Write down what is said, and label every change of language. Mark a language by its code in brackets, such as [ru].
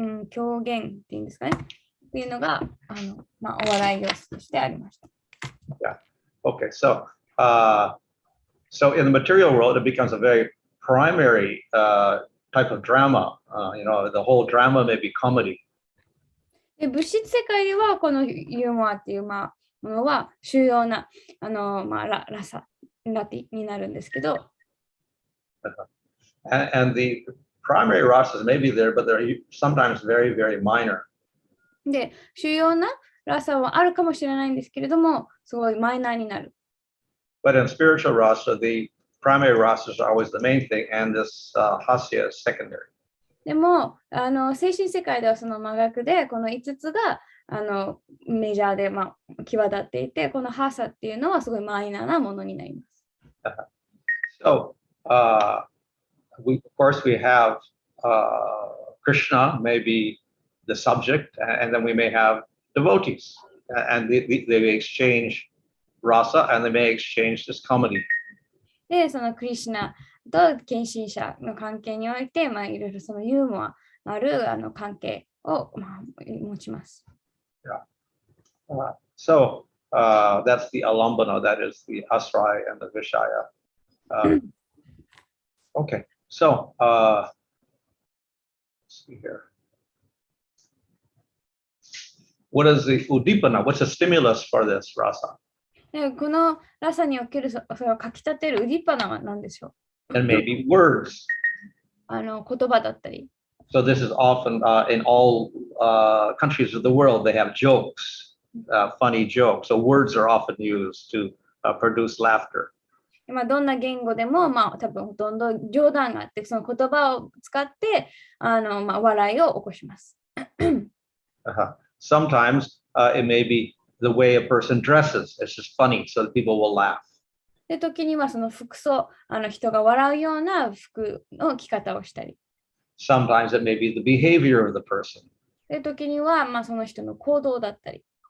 [ja] 狂言っていうんですかね。っていうのがお笑い要素としてありました。 [en] Yeah. Okay. So in the material world, it becomes a very primary type of drama. The whole drama may be comedy. [ja] で物質世界ではこのユーモアっていうものは主要なラサラティになるんですけど、 [en] And the primary rasas may be there, but they're sometimes very, very minor. [ja] で、主要なラサはあるかもしれないんですけれども、すごいマイナーになる。 [en] But in spiritual rasa, the primary rasas are always the main thing, and this hasya is secondary. [ja] でも、精神世界ではその真逆で、この5つがメジャーで、際立っていて、このハーサっていうのはすごいマイナーなものになります。 [en] So, of course, we have Krishna, maybe the subject, and then we may have devotees, and they exchange rasa, and they may exchange this comedy. [ja] で、そのクリシュナと献身者の関係において、いろいろそのユーモアのある関係を、持ちます。 [en] Yeah. So that's the alambana, that is the asraya and the vishaya. Okay, so let's see here. What is the udipana? What's the stimulus for this rasa? [ja] でこのラサにおけるそれをかきたてるウディッパナは何でしょう [en] And maybe words. [ja] 言葉だったり。 [en] So this is often in all countries of the world, they have jokes, funny jokes. So words are often used to produce laughter. [ja] どんな言語でも、多分ほとんど冗談があって、その言葉を使って笑いを起こします。 [en] Sometimes it may be the way a person dresses. It's just funny, so that people will laugh. [ja] で、時にはその服装、人が笑うような服の着方をしたり。 [en] Sometimes it may be the behavior of the person. [ja] で、時にはその人の行動だったり。